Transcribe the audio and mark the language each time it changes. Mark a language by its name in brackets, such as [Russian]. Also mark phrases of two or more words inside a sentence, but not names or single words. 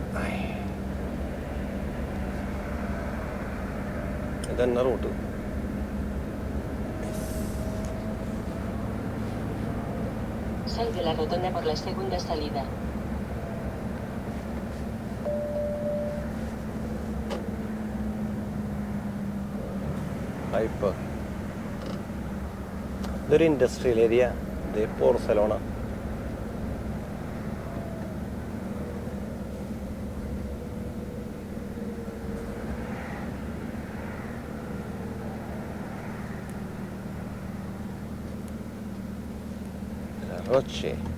[Malayalam] ഇതന്നെ റൂട്ട്. [Spanish] Sal de la rotonda por la segunda salida. [Malayalam] ഹൈപ്പർ. ഇതൊരു ഇൻഡസ്ട്രിയൽ ഏരിയ. ഇത് പോർസലോണ. റോച്ചെ.